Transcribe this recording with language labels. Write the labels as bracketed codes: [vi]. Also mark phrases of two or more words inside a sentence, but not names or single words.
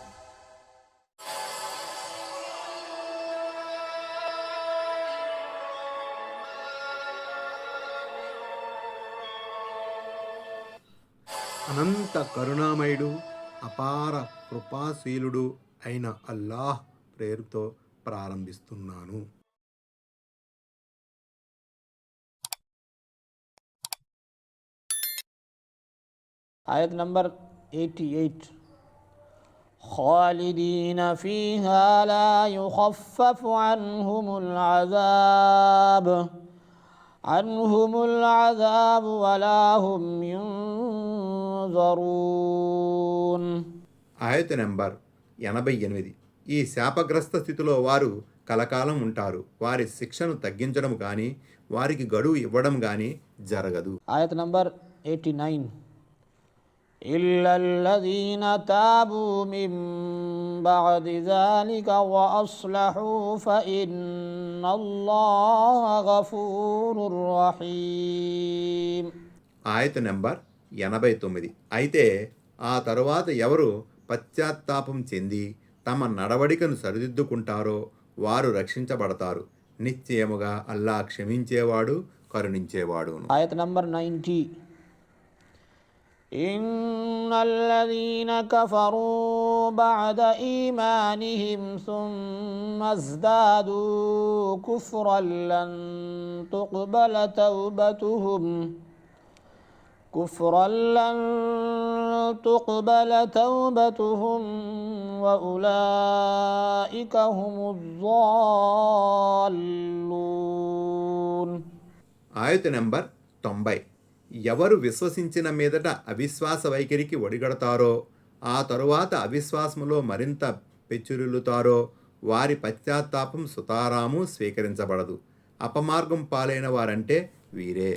[te] అనంత కరుణామయుడు, అపార కృపాశీలుడు అయిన అల్లాహ్ పేరుతో ప్రారంభిస్తున్నాను. [en] Ayat number 88. [ar] خالدين فيها لا يخفف عنهم العذاب ولا هم ينظرون. [te] ఆయత నెంబర్ 88. ఈ శాపగ్రస్త స్థితిలో వారు కలకాలం ఉంటారు. వారి శిక్షను తగ్గించడం కానీ వారికి గడువు ఇవ్వడం కానీ జరగదు. ఆయత నంబర్ 89. [ar] إلا الذين تابوا من بعد ذلك وأصلحوا فإن الله غفور رحيم. [te] ఆయత నెంబర్ 89. అయితే ఆ తరువాత ఎవరు పశ్చాత్తాపం చెంది తమ నడవడికను సరిదిద్దుకుంటారో వారు రక్షించబడతారు. నిశ్చయముగా అల్లా క్షమించేవాడు, కరుణించేవాడు. ఆయత నంబర్ 90. [ar] إن الذين كفروا بعد إيمانهم ثم ازدادوا كفرا لن تقبل توبتهم وأولئك هم الضالون. [te] ఆయత నెంబర్ 90. ఎవరు విశ్వసించిన మీదట అవిశ్వాస వైఖరికి ఒడిగడతారో ఆ తరువాత అవిశ్వాసములో మరింత పెచ్చురిల్లుతారో వారి పశ్చాత్తాపం సుతారాము స్వీకరించబడదు. అపమార్గం పాలైన వారంటే వీరే.